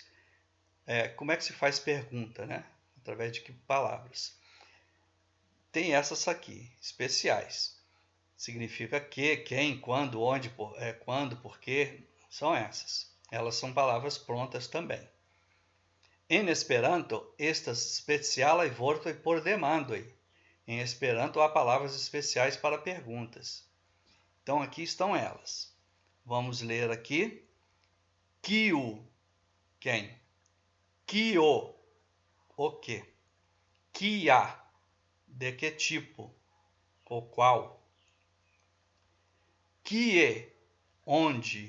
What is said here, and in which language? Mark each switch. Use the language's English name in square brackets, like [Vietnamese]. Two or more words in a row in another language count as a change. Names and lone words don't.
[Portuguese] Como é que se faz pergunta, né? Através de que palavras? Tem essas aqui, especiais. Significa que, quem, quando, onde, quando, porquê, são essas. Elas são palavras prontas também. Em Esperanto, [Esperanto] estas specialaj vortoj por demandoj. [Portuguese] Em Esperanto há palavras especiais para perguntas. Então aqui estão elas. Vamos ler aqui. Kiu, quem? Kio, o que? Kia, de que tipo? O qual? Kie, onde?